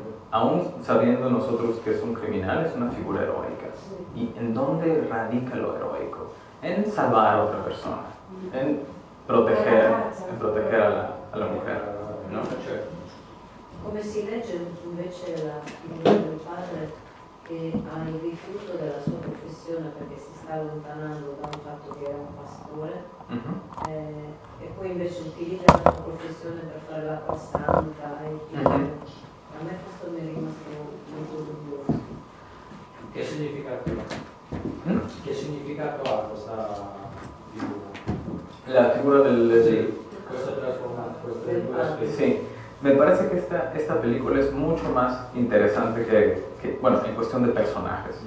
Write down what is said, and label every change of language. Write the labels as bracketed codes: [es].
[es] Aún sabiendo nosotros que es un criminal, es una figura heroica. ¿Y en dónde radica lo heroico? En salvar a otra persona, en proteger a la mujer, ¿no? [it] Come si legge invece la figura del padre che ha il rifiuto della sua professione perché si sta allontanando da un fatto che era un pastore e poi invece utilizza la sua professione per fare la costanta a me questo mi è rimasto molto dubbioso. Che significato ha questa figura? La figura del... Questa trasformazione. [es] Sí, me parece que esta película es mucho más interesante que, bueno, en cuestión de personajes.